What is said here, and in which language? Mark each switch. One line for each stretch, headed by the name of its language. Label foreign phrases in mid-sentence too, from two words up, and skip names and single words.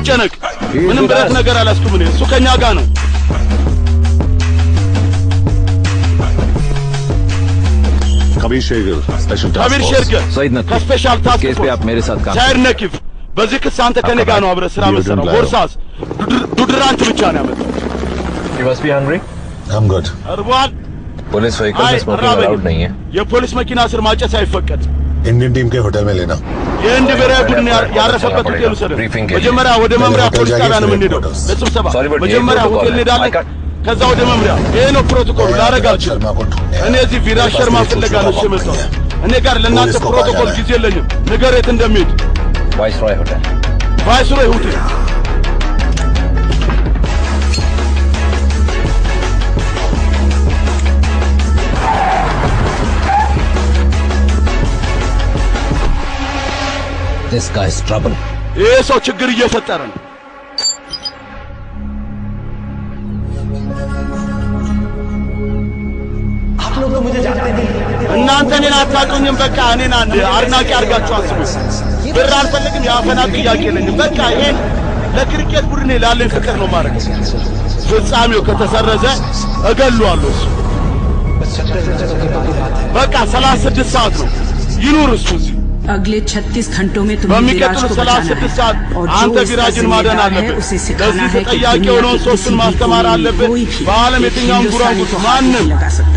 Amharic: አትጨነቅ ምንም ብረት ነገር አላስኩም እኔ እሱ ከኛ ጋር ነው
Hindi: कबीर शेरगिल स्पेशल
Amharic: ከቢር ሸርገ
Hindi: सईद नकीब
Amharic: ከስፔሻል ታስክ
Hindi: केस पे आप मेरे साथ काम
Amharic: ሳይር ነኪፍ በዚህ ክስ አንተ ከኔ ጋር ነው አብረህ ስራ መሰራው ቦርሳስ ዱድራንት ብቻ ነው ያመጣው
English: You must be hungry. I'm good
Amharic: እርቧል
English: police vehicle
Amharic: አይ
Hindi: में
English: smoking allowed
Hindi: नहीं है
Amharic: የፖሊስ መኪና ስር ማጨስ አይፈቀድ
Hindi: इंडियन टीम के होटल में लेना
Amharic: የህንድ ብሔራዊ ቡድን ያረፈበት ሆቴል ውሰድ መጀመሪያ ወደ መምሪያ ፖሊስ ጣቢያ ነው የምንሄደው ለስብሰባ መጀመሪያ ሆቴል እንሄዳለን ከዛ ወደ መምሪያ ይሄ ነው ፕሮቶኮል ላረጋችሁ
Hindi: शर्मा को ढूंढने
Amharic: እኔ እዚህ ቪራጅ ሸርማ ፍለጋ ነው የመጣው እኔ ጋር ለእናንተ ፕሮቶኮል ጊዜ የለኝም ንገር የት እንደሚሄድ
Hindi: वाइसरॉय होटल
Amharic: ቫይስሮይ ሆቴል
English: This guy's trouble.
Amharic: ይሄ ሰው ችግር እየፈጠረ ነው እናንተ እኔን አታውቁኝም በቃ እኔን አንድ አድናቂ አድርጋችሁ አስቡ ብር አልፈልግም የአፈና ጥያቄ የለኝም በቃ ይሄን ለክሪኬት ቡድኔ ላለኝ ፍቅር ነው ማድረግ ፍጻሜው ከተሰረዘ እገለዋለሁ እሱ በቃ 36 ሰዓት ነው ይኑር እሱ እዚህ
Hindi: अगले 36 घंटों में तुम्हें विराज
Amharic: በሚቀጥሉት
Hindi: को बचाना 36 है
Amharic: ሰዓት
Hindi: और
Amharic: አንተ
Hindi: जो इसका
Amharic: ቪራጅን ማዳን
Hindi: जिम्मेदार है
Amharic: አለብህ
Hindi: उसे सिखाना
Amharic: ለዚህ
Hindi: है कि
Amharic: ተጠያቂ
Hindi: दुनिया
Amharic: የሆነውን
Hindi: के
Amharic: ሰው
Hindi: किसी
Amharic: እሱን
Hindi: भी
Amharic: ማስተማር
Hindi: कोने में
Amharic: አለብህ
Hindi: कोई भी
Amharic: በዓለም የትኛውም
Hindi: हिंदुस्तानी
Amharic: ጉራንጉር
Hindi: को हाथ
Amharic: ማንም
Hindi: नहीं लगा सकता।